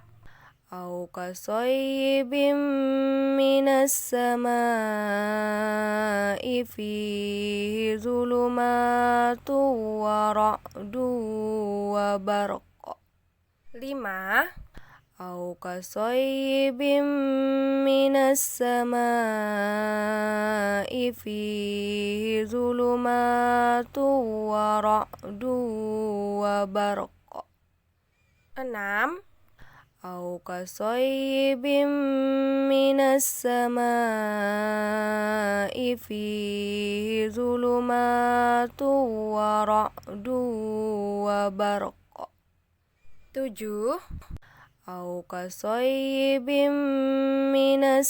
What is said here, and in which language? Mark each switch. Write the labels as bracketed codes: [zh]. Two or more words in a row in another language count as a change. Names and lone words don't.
[ar] أو كصيب من السماء فيه ظلمات ورعد وبرق. 5. أو كصيب من السماء فيه ظلمات ورعد وبرق. 6. أو كصيب من السماء فيه ظلمات ورعد وبرق 7 أو كصيب من